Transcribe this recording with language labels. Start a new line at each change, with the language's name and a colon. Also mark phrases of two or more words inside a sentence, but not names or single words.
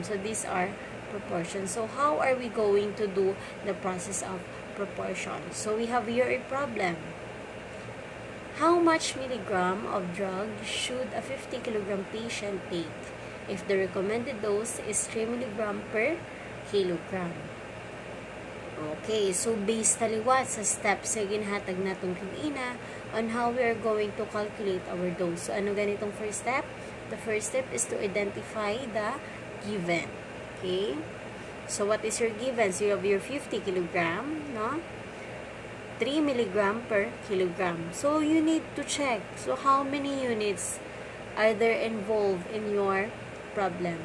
English: So, these are proportions. So, how are we going to do the process of proportion? So, we have here a problem. How much milligram of drug should a 50 kilogram patient take if the recommended dose is 3 milligram per kilogram? Okay, so based
Hiligaynon: taliwat sa
English: steps
Hiligaynon: sa ginhatag natong kagina
English: on how we are going to calculate our dose. So,
Hiligaynon: ano ganitong
English: first step? The first step is to identify the given. Okay? So, what is your given? So, you have your 50 kilogram, no? 3 milligram per kilogram. So, you need to check. So, how many units are there involved in your problem?